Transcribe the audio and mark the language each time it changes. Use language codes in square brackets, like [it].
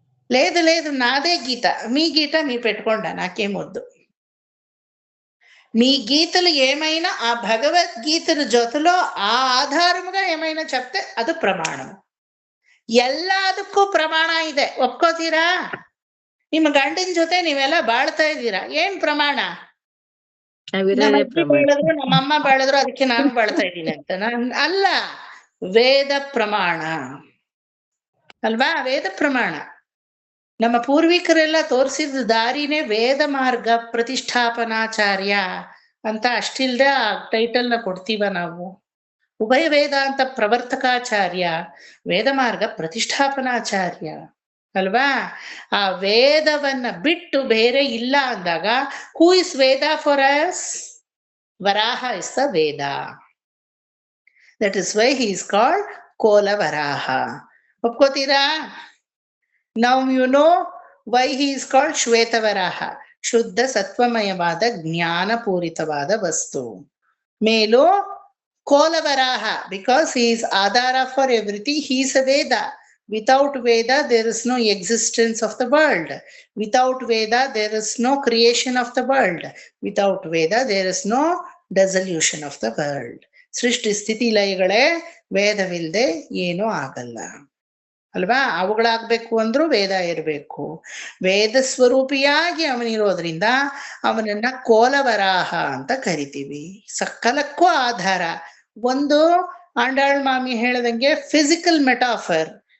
[te] లేదు లేదు, నాదే గీత, మీ గీత మీరు పెట్టుకోండి, నాకేం వద్దు. మీ గీతలు ఏమైనా ఆ భగవద్గీతల జೊತೆలో ఆ ఆధారముగా ఏమైనా చెప్తే [kn] ಅದು ಪ್ರಮಾಣము. ಎಲ್ಲದಕ್ಕೂ ಪ್ರಮಾಣ ಇದೆ, ಒಪ್ಕೋತೀರಾ? ನಿಮ್ಮ ಗಂಡಿನ ಜೊತೆ ನೀವೆಲ್ಲ ಬಾಳ್ತಾ ಇದ್ದೀರಾ, ಏನ್ ಪ್ರಮಾಣ? ಬಾಳಿದ್ರು, ನಮ್ಮಮ್ಮ ಬಾಳಿದ್ರು, ಅದಕ್ಕೆ ನಾನು ಬಾಳ್ತಾ ಇದ್ದೀನಿ ಅಂತ ಅಲ್ಲ. ವೇದ ಪ್ರಮಾಣ ಅಲ್ವಾ? ವೇದ ಪ್ರಮಾಣ. ನಮ್ಮ ಪೂರ್ವಿಕರೆಲ್ಲ ತೋರಿಸಿದ ದಾರಿನೇ ವೇದ ಮಾರ್ಗ ಪ್ರತಿಷ್ಠಾಪನಾಚಾರ್ಯ ಅಂತ. ಅಷ್ಟಿಲ್ದೆ ಆ ಟೈಟಲ್ನ ಕೊಡ್ತೀವ ನಾವು. ಉಭಯ ವೇದಾಂತ ಪ್ರವರ್ತಕಾಚಾರ್ಯ, ವೇದ ಮಾರ್ಗ ಪ್ರತಿಷ್ಠಾಪನಾಚಾರ್ಯ ಅಲ್ವಾ? ಆ ವೇದವನ್ನ ಬಿಟ್ಟು ಬೇರೆ ಇಲ್ಲ ಅಂದಾಗ, [en] Who is Veda for us? Varaha is the Veda. That is why he is called Kola Varaha. [kn] ಒಪ್ಕೋತೀರಾ? [en] Now you know why he is called Shwetavaraha. [kn] ಶುದ್ಧ ಸತ್ವಮಯವಾದ ಜ್ಞಾನಪೂರಿತವಾದ ವಸ್ತು. [en] ಮೇಲು Kolavaraha, because he is adhara for everything. He is a Veda. Without Veda there is no existence of the world. Without Veda there is no creation of the world. Without Veda there is no dissolution of the world. [kn] ಸೃಷ್ಟಿ ಸ್ಥಿತಿ ಲಯಗಳೇ ವೇದವಿಲ್ಲದೆ ಏನೂ ಆಗಲ್ಲ ಅಲ್ವಾ? ಅವುಗಳಾಗ್ಬೇಕು ಅಂದ್ರೂ ವೇದ ಇರಬೇಕು. ವೇದ ಸ್ವರೂಪಿಯಾಗಿ ಅವನಿರೋದ್ರಿಂದ ಅವನನ್ನ ಕೋಲವರಾಹ ಅಂತ ಕರಿತೀವಿ. ಸಕಲಕ್ಕೂ ಆಧಾರ. ಒಂದು ಆಂಡಾಳ್ ಮಾಮಿ ಹೇಳದಂಗೆ [en] Physical metaphor.